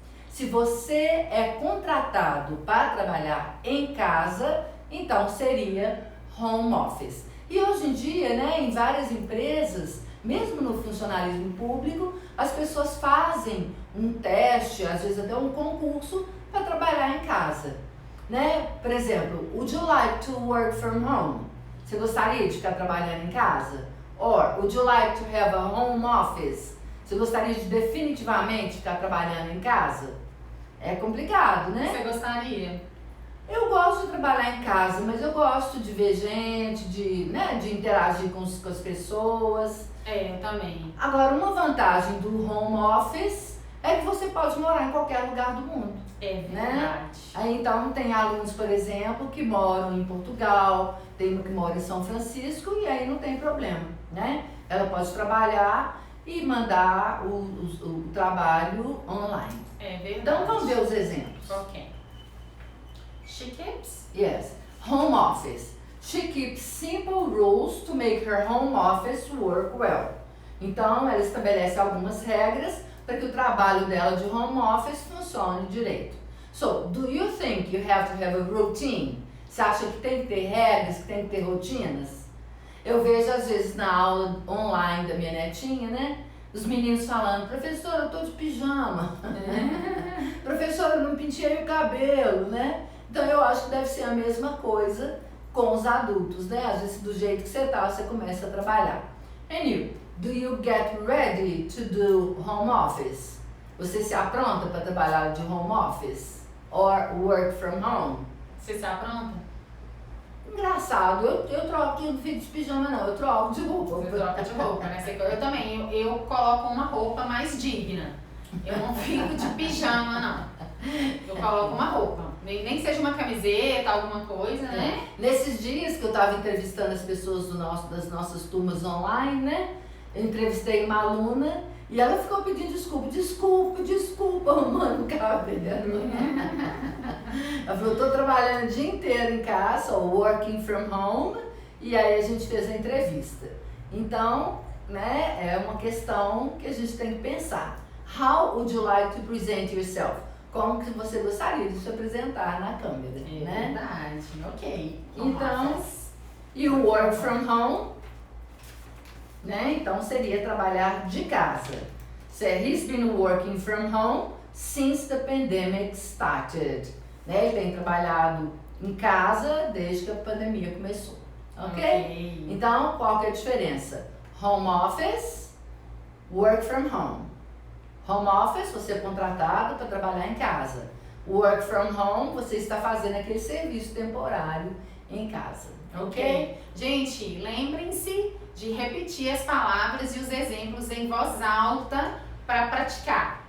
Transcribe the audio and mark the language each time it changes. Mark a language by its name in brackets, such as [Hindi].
[Portuguese] Se você é contratado para trabalhar em casa, então seria home office. E hoje em dia, né, em várias empresas, mesmo no funcionalismo público, as pessoas fazem um teste, às vezes até um concurso, para trabalhar em casa. Né? Por exemplo, [English] would you like to work from home? [Portuguese] Você gostaria de ficar trabalhando em casa? [English] Or, would you like to have a home office? [Portuguese] Você gostaria de definitivamente ficar trabalhando em casa? É complicado, né? Você gostaria? Eu gosto de trabalhar em casa, mas eu gosto de ver gente, de interagir com as pessoas. Eu também. Agora, uma vantagem do home office é que você pode morar em qualquer lugar do mundo. É verdade. Né? Aí, então, tem alunos, por exemplo, que moram em Portugal, tem um que mora em São Francisco e aí não tem problema, né? Ela pode trabalhar e mandar o trabalho online. É verdade. Então, vamos ver os exemplos. [English] Ok. She keeps? Yes. Home office. She keeps simple rules to make her home office work well. [Portuguese] Então, ela estabelece algumas regras para que o trabalho dela de home office funcione direito. [English] So, do you think you have to have a routine? [Portuguese] Você acha que tem que ter regras, que tem que ter rotinas? Eu vejo às vezes na aula online da minha netinha, né? Os meninos falando, professora, eu tô de pijama. Professora, eu não penteei o cabelo, né? Então eu acho que deve ser a mesma coisa com os adultos, né? Às vezes do jeito que você tá, você começa a trabalhar. [English] And you, do you get ready to do home office? [Portuguese] Você se apronta para trabalhar de home office? [English] Or work from home? [Portuguese] Você se apronta? Engraçado, eu troco, eu não fico de pijama não, eu troco de roupa. Você troca de roupa, né? Eu também, eu coloco uma roupa mais digna. Eu não fico de pijama, não. Eu coloco uma roupa, nem que seja uma camiseta, alguma coisa, né? Nesses dias que eu estava entrevistando as pessoas das nossas turmas online, né? Eu entrevistei uma aluna e ela ficou pedindo desculpa, arrumando o cabelo. Ela falou, tô trabalhando o dia inteiro em casa, [English] working from home, [Portuguese] e aí a gente fez a entrevista. Então, né, é uma questão que a gente tem que pensar. [English] How would you like to present yourself? [Portuguese] Como que você gostaria de se apresentar na câmera, né? Verdade, ok. Então, e o [English] work from home, [Portuguese] né? Então seria trabalhar de casa. [English] So, he's been working from home since the pandemic started. [Portuguese] Né? Ele tem trabalhado em casa desde que a pandemia começou. Ok? Então, qual que é a diferença? [English] Home office, work from home. [Portuguese] Home office, você é contratado para trabalhar em casa. [English] Work from home, [Portuguese] você está fazendo aquele serviço temporário em casa. Ok? Gente, lembrem-se de repetir as palavras e os exemplos em voz alta para praticar.